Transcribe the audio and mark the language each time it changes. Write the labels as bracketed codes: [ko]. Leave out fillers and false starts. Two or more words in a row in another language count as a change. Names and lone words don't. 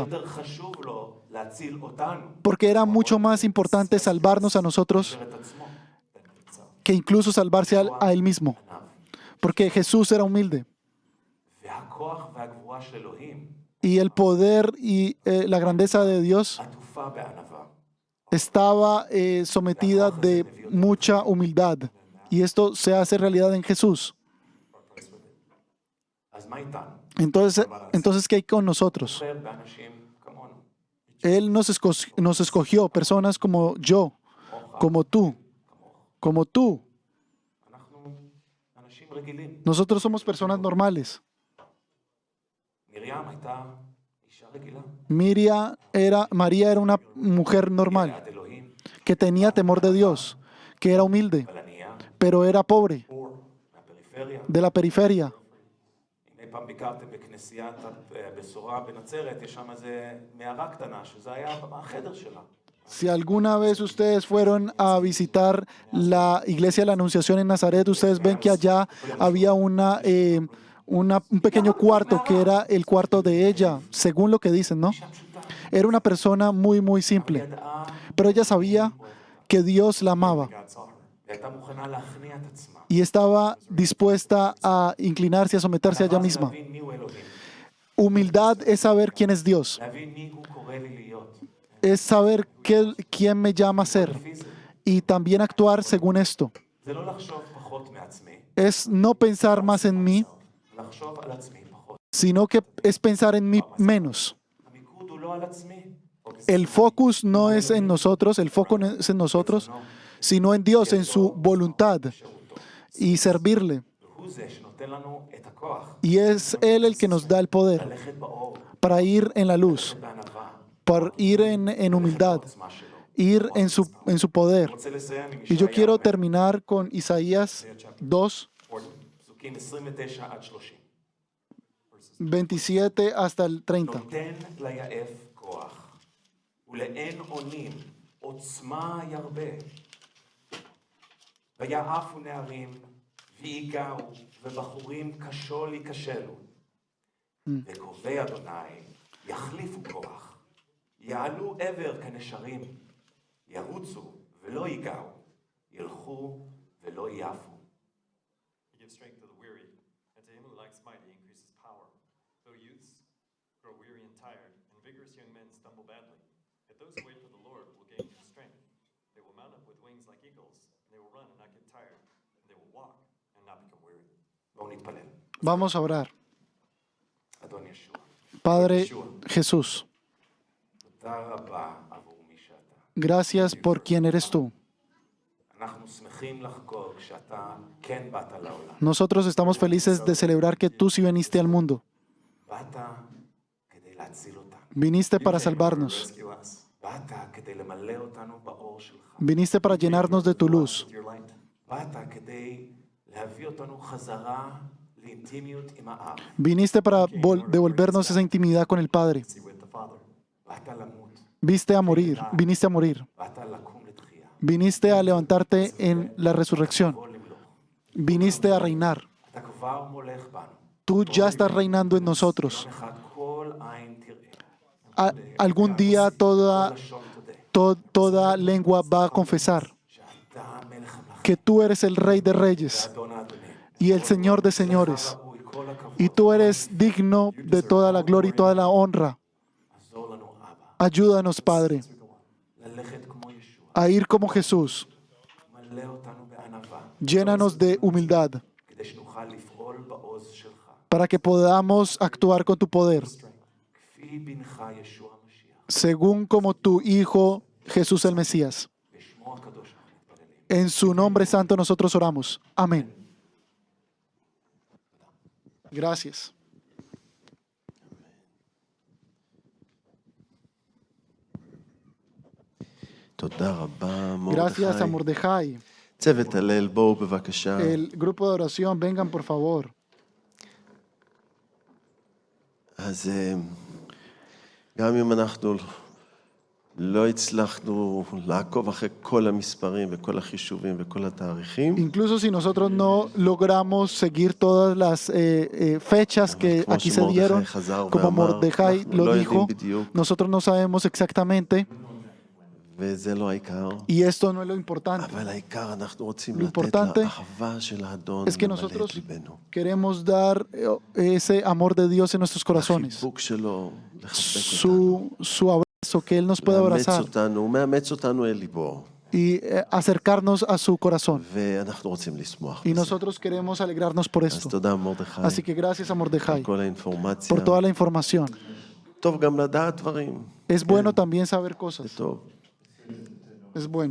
[he] יותר חשוב לו להציל אותנו, [es] porque era mucho más importante salvarnos a nosotros [he] את עצמו, בן קצר, [es] que incluso salvarse a él mismo, [he] עניו. [es] porque Jesús era humilde. [he] והכוח והגבורה של אלוהים [es] Y el poder y la grandeza de Dios [he] עטופה בענווה. [es] estaba sometida de mucha humildad. Y esto se hace realidad en Jesús. [he] אז מה איתנו? [es] Entonces, ¿qué hay con nosotros? [he] בוחר באנשים כמונו, [es] Él nos escogió, personas como yo, como tú, como tú. [he] אנחנו אנשים רגילים. [es] Nosotros somos personas normales. [he] מרים הייתה אישה רגילה. [es] María era una mujer normal, [he] יראת אלוהים, [es] que tenía temor de Dios, que era humilde, [he] אבל ענייה, [es] pero era pobre, [he] בור, מהפריפריה. [es] de la periferia. [he] אם אי פעם ביקרתם בכנסיית הבשורה בנצרת, יש שם איזה מערה קטנה, שזה היה החדר שלה. [es] Si alguna vez ustedes fueron a visitar la iglesia de la Anunciación en Nazaret, ustedes ven que allá había un pequeño cuarto que era el cuarto de ella, según lo que dicen, ¿no? Era una persona muy, muy simple, [he] ידעה [es] pero ella sabía que Dios la amaba [he] והייתה מוכנה להכניע את עצמה. [es] y estaba dispuesta a inclinarse, a someterse a ella [he] הדבר זה [es] misma. [he] להבין מיהו אלוהים, [es] Humildad es saber quién es Dios, [he] להבין מי הוא קורא לי להיות. [es] es saber quién me llama a ser [he] לפי זה. [es] y también actuar según esto. [he] זה לא לחשוב פחות מעצמי, [es] Es no pensar más en mí, [he] לחשוב על עצמי פחות. [es] sino que es pensar en mí menos. [he] המיקוד הוא לא על עצמי. [es] El focus no es en nosotros, el foco no es en nosotros, sino en Dios, en su voluntad y servirle. [he] הוא זה שנותן לנו את הכוח [es] Y es Él el que nos da el poder [he] ללכת באור, [es] para ir en la luz, [he] בענווה, [es] para ir en humildad, [he] בעוצמה שלו. [es] ir en su poder. [he] אני רוצה לסיים עם [es] Y yo quiero [he] ישעיהו, [es] terminar con Isaías 2, [he] פסוקים 29 עד 30. [es] 27 hasta el 30. [he] נותן ליעף כוח, ולאין אונים עוצמה ירבה. ויעפו נערים, ויגעו, ובחורים כשול ייכשלו. וקובעי אדוני יחליפו כוח, יעלו עבר כנשרים, ירוצו ולא ייגעו, ילכו ולא יעפו. [en] He gives strength to the weary, and to him who lacks might, he increases power. Though youths grow weary and tired, and vigorous young men stumble badly, yet those who wait for the Lord will gain new strength. They will mount up with wings like eagles, and they will run and not get tired, and they will walk and not become weary. [he] בואו נתפלל. [es] Vamos a orar. [he] אדון ישוע, [es] Padre Jesús, [he] תודה רבה עבור מי שאתה. [es] gracias por quien eres tú. [he] אנחנו שמחים לחגוג שאתה כן באת לעולם. [es] Nosotros estamos felices de celebrar que tú sí viniste al mundo. [he] באת כדי להציל אותנו. [es] Viniste para salvarnos. [en] Rescue us [he] באת כדי למלא אותנו באור שלך. [es] Viniste para llenarnos de tu luz. [en] with your light. [he] באת כדי להביא אותנו חזרה לאינטימיות עם האב. [es] Viniste para devolvernos esa intimidad con el Padre. [en] See with the Father. [he] באת למות, [es] Viniste a morir. [he] באת לקום לתחייה. [es] Viniste a levantarte en la resurrección. [he] בוא למלוך. [es] Viniste a reinar. [he] אתה כבר מולך בנו. [es] Tú ya estás reinando en nosotros. [he] יום אחד כל עין תראה. [es] Algún día [he] כל לשון תודה. [es] toda lengua va a confesar [he] שאתה מלך המלכים. [es] que tú eres el Rey de Reyes [he] אדון האדונים. [es] y el Señor de Señores. [he] ראוי כל הכבוד. [es] Y tú eres digno de toda la gloria y toda la honra. [he] עזור לנו אבא. [es] Ayúdanos, Padre, [he] ללכת כמו ישוע. [es] a ir como Jesús. [he] מלא אותנו בענווה. [es] Llénanos de humildad [he] כדי שנוכל לפעול בעוז שלך. [es] para que podamos actuar con tu poder, [he] כפי בנך ישוע המשיח. [es] según como tu Hijo Jesús el Mesías. [he] בשמו הקדוש אנחנו מתפללים. [es] En su nombre santo nosotros oramos. Amén. Gracias. [he] תודה רבה, [es] Gracias a [he] מרדכי. [es] Mordejai. [he] צוות הלל, בואו בבקשה. [es] El grupo de oración, vengan por favor. [he] אז גם אם אנחנו לא הצלחנו לעקוב אחרי כל המספרים וכל החישובים וכל התאריכים. [es] Incluso si nosotros no logramos seguir todas las fechas que [he] כמו [es] aquí se [he] שמרדכי [es] dieron, [he] חזר [es] como [he] ואמר, [es] Mordejai [he] אנחנו [es] lo [he] לא [es] dijo, [he] יודעים בדיוק, [es] nosotros no sabemos exactamente [he] וזה לא העיקר. [es] y esto no es lo importante. [he] אבל העיקר אנחנו רוצים [es] Lo [he] לתת [es] importante [he] לאהבה של האדון [es] Es que [he] למלא את [es] nosotros [he] ליבנו. [es] queremos dar ese amor de Dios en nuestros corazones, [he] החיבוק שלו לחבק אותנו. [es] su abrazo, que Él nos pueda [he] מאמץ [es] abrazar [he] אותנו, הוא מאמץ אותנו אל ליבו. [es] y acercarnos a su corazón. [he] ואנחנו רוצים לשמוח [es] Y [he] בזה. [es] nosotros queremos alegrarnos por [he] אז [es] esto. [he] תודה מרדכי, [es] Así que gracias a Mordejai [he] כל האינפורמציה. [es] por toda la información. [he] טוב גם לדעת דברים. [es] Es bueno también saber [he] זה [es] cosas. [he] טוב. [es] Es bueno.